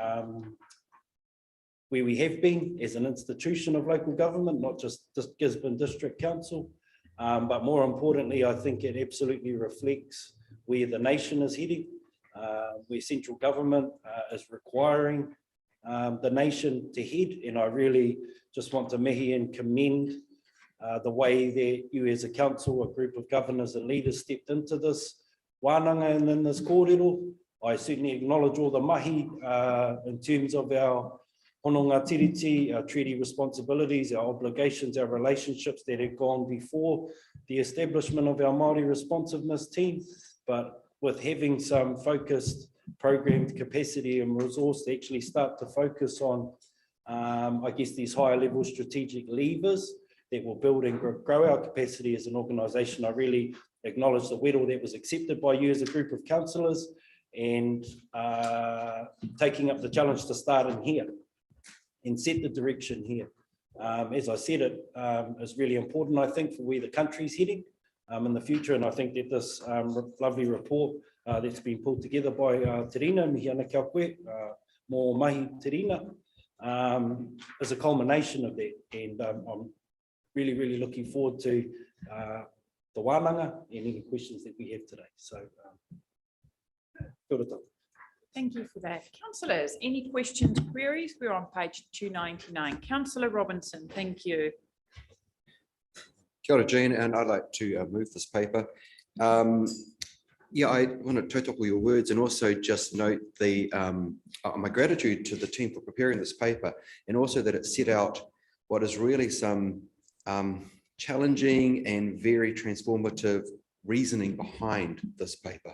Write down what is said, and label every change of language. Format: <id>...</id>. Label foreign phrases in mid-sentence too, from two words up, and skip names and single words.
<en>where we have been as an institution of local government, not just Gisborne District Council, but more importantly, I think it absolutely reflects where the nation is heading, where central government is requiring the nation to head, and I really just want to mihi and commend the way that you as a council, a group of governors and leaders stepped into this wānanga and in this kōrero. I certainly acknowledge all the mahi in terms of our</en> <mi>hononga tiriti,</mi> <en>our treaty responsibilities, our obligations, our relationships that have gone before the establishment of our Māori responsiveness team, but with having some focused programmed capacity and resource to actually start to focus on, I guess, these higher level strategic levers that will build and grow our capacity as an organisation. I really acknowledge the whittle that was accepted by you as a group of councillors, and taking up the challenge to start in here and set the direction here. As I said, it is really important, I think, for where the country's heading in the future, and I think that this lovely report that's been pulled together by Terina,</en> <mi>mihi ana kia koe, mō mahi Terina,</mi> <en>is a culmination of that, and I'm really looking forward to the wānanga and any questions that we have today. So,</en> <mi>kia ora tātou.</mi> <en>Thank you for that. Councillors, any questions, queries? We're on page 299. Councillor Robinson, thank you.</en> <mi>Kia ora, Jean,</mi> <en>and I'd like to move this paper. Yeah, I want to tautoko your words and also just note the my gratitude to the team for preparing this paper, and also that it set out what is really some challenging and very transformative reasoning behind this paper.</en>